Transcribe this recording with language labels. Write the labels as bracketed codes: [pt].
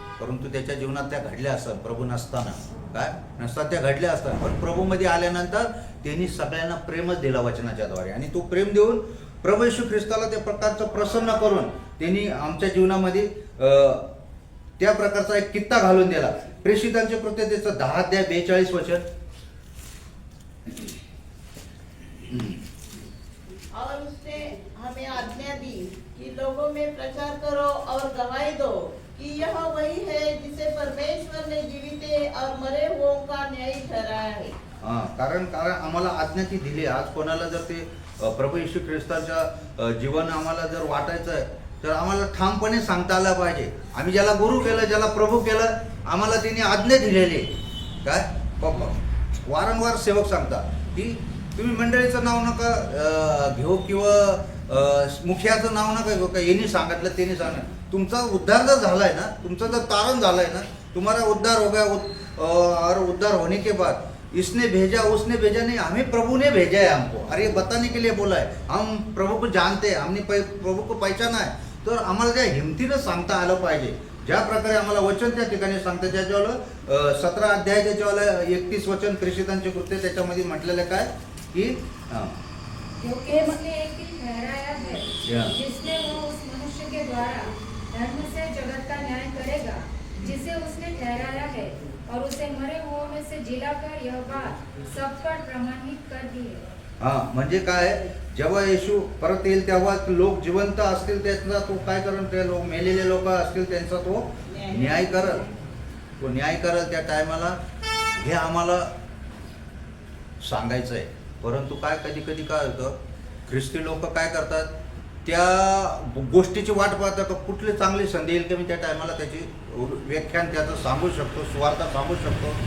[mr] परंतु त्याच्या जीवनात त्या घडल्या असतात. प्रभू नसताना काय नसतात त्या घडल्या असतात, पण प्रभूमध्ये आल्यानंतर त्यांनी सगळ्यांना प्रेमच दिला वचनाच्या द्वारे. आणि तो प्रेम देऊन प्रभू येशू ख्रिस्ताला त्या प्रकारचं प्रसन्न करून त्यांनी आमच्या जीवनामध्ये त्या प्रकारचा एक कित्ता घालून दिला. प्रेषितांच्या कृत्याचं 10:42 [hi] और उसने हमें आज्ञा दी कि लोगों में प्रचार करो और गवाही दो कि यह वही है जिसे परमेश्वर ने जीवित और मरे हुओं का न्यायी ठहराया है. [mr] कारण आम्हाला आज्ञा ती दिली. आज कोणाला जर ते प्रभू येशू ख्रिस्ताच्या जीवन आम्हाला जर वाटायचं आहे तर आम्हाला ठामपणे सांगता आलं पाहिजे. आम्ही ज्याला गुरु केलं, ज्याला प्रभू केलं, आम्हाला त्यांनी आज्ञा दिलेली काय वारंवार सेवक सांगतात की तुम्ही मंडळीचं नाव नका घेऊ किंवा मुखियाचं नाव नका घेऊ. का यांनी सांगितलं त्यांनी सांगितलं. तुमचा उद्धार जर झालाय ना, तुमचं जर तारण झालंय ना, [hi] तुम्हारा उद्धार हो गया और उद्धार होने के बाद इसने भेजा उसने भेजा नहीं, हमें प्रभु ने भेजा है हमको. अरे बताने के लिए बोला है. हम प्रभु को जानते हैं, हमने प्रभु को पहचाना है. [mr] तर आम्हाला त्या हिमतीनं सांगता आलं पाहिजे. ज्या प्रकारे आम्हाला वचन त्या ठिकाणी सांगतं त्याच्यावालं 17 अध्याय त्याच्यावालं 31 वचन प्रेषितांचे कृत्य त्याच्यामध्ये म्हटलेलं काय की [hi] क्योंकि उसने एक दिन ठहराया है जिसमें वो उस मनुष्य के द्वारा धर्म से जगत का न्याय करेगा जिसे उसने ठहराया है, और उसे मरे हुओं में से जिलाकर यह बात सब पर प्रमाणित कर दी है. [mr] म्हणजे काय, जेव्हा येशू परत येईल तेव्हा लोक जिवंत असतील त्यांचा तो काय करेल, ते लोक मेलेले लोक असतील त्यांचा तो न्याय करल. तो न्याय करल त्या टायमाला. हे आम्हाला सांगायचं आहे. परंतु काय कधी कधी काय होतं, ख्रिस्ती लोक काय करतात, त्या गोष्टीची वाट पाहतात का कुठली चांगली संधी येईल की मी त्या टायमाला त्याची व्याख्यान त्याचं सांगू शकतो, सुवार्ता सांगू शकतो.